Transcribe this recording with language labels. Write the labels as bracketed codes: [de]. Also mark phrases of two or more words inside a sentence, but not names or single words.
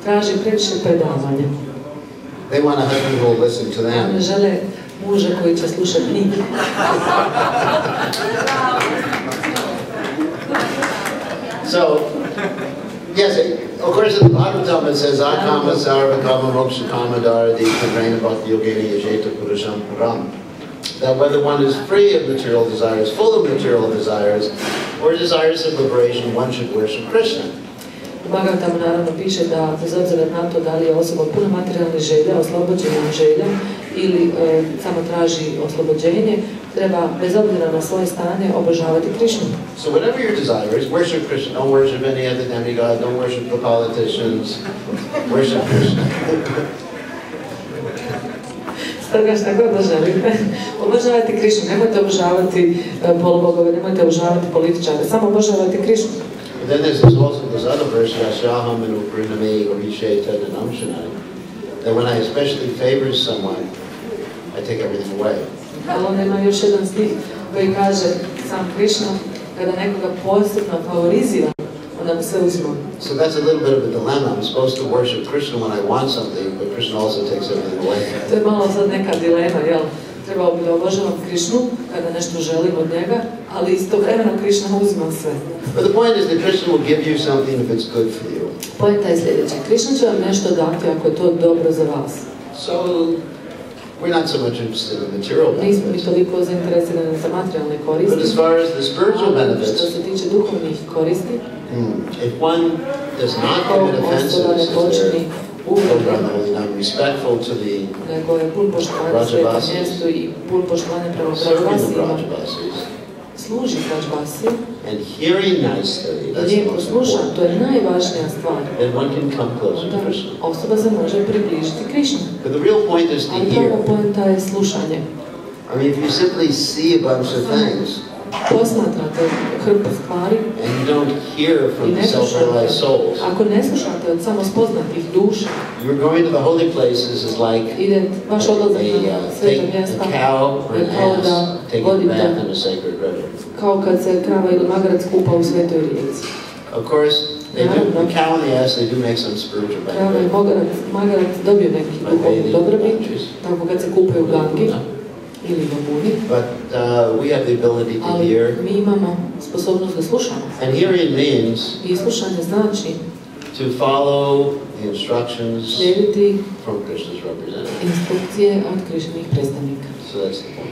[en] They want a husband who will listen to them. So, yes, of course, in the Bhagavatam it says, [sa] अकाम सर्व काम मोक्ष काम दरादि कद्रैन भक्ति योगेनि यजेत पुरुषम् पुरम्. [en] That whether one is free of material desires, full of material desires, or desires of liberation, one should worship Krishna. [bs] U Bhagavatamu naravno piše da, bez obzira na to da li je osoba puno materijalnih želja, oslobođena želja, ili samo traži oslobođenje, treba, bez obzira na svoje stanje, obožavati Krishnu. [en] So whatever your desire is, worship Krishna. Don't worship any other demigod, don't worship the politicians, worship Krishna. [bs] Stoga šta god da želite, obožavajte Krishnu, nemojte obožavati polubogove, nemojte obožavati političare, samo obožavajte Krishnu. [en] But then there's also this other verse, [sa] यशहम् अन्द उप्रिनमे ओरिशे तदनम् शनै, [en] that when I especially favor someone, I take everything away. [bs] Ali onda ima još jedan stih koji kaže sam Krishna, kada nekoga posebno favorizira, onda mu sve uzme. [en] So that's a little bit of a dilemma. I'm supposed to worship Krishna when I want something, but Krishna also takes everything away. [bs] To je malo sad neka dilema, jel? Trebao bi da obožavam Krishnu kada nešto želim od njega, ali istovremeno Krishna uzima sve. [en] But the point is that Krishna will give you something if it's good for you. [bs] Poenta je sljedeća. Krishna će vam nešto dati ako je to dobro za vas. [en] So we're not so much interested in material benefits. [bs] Nismo mi toliko zainteresirani za materijalne koristi. [en] But as far as the spiritual benefits, [bs] što se tiče duhovnih koristi, [en] if one does not commit offenses, I'm respectful to the Vrajavasis, serving the Vrajavasis, and hearing nicely, that's the most important. Then one can come closer to Krishna. But the real point is to hear. I mean, if you simply see a bunch of things, [bs] posmatrate hrpu stvari [en] and you don't hear from the self-realized souls, [bs] ako ne slušate od samo spoznatih duša, [en] you're going to the holy places is like [bs] vaš odlazak na sveta mjesta, [en] a cow or an ass taking a bath in a sacred river. [bs] Kao kad se krava ili magarac kupa u svetoj rijeci. [en] Of course, they do, the cow and the ass, they do make some spiritual benefit. [bs] Krava i magarac dobiju neki duhovni dobrobit, tako kad se kupaju u Gangi. [en] But we have the ability to hear. And hearing means to follow the instructions from Krishna's representative. So that's the point.